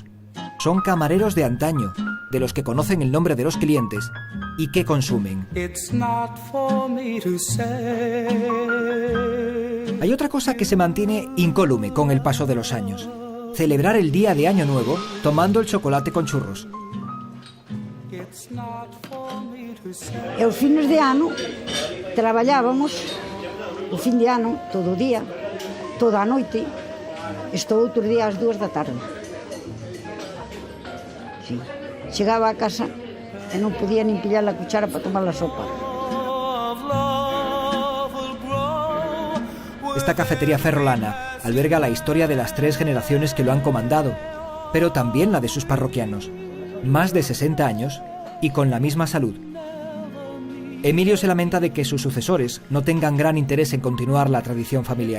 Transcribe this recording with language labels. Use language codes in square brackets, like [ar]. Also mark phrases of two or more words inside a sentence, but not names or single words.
[es] Son camareros de antaño, de los que conocen el nombre de los clientes y que consumen. Hay otra cosa que se mantiene incólume con el paso de los años: celebrar el día de Año Nuevo tomando el chocolate con churros. [gl] E os fines de ano traballábamos o fin de ano todo o día, toda a noite, estou outro día ás 2 da tarde. Sí. Chegaba a casa e non podía nin pillar a cuchara para tomar a sopa. [es] Esta cafetería ferrolana alberga la historia de las 3 generaciones que lo han comandado, pero también la de sus parroquianos, más de 60 años y con la misma salud. Emilio se lamenta de que sus sucesores no tengan gran interés en continuar la tradición familiar.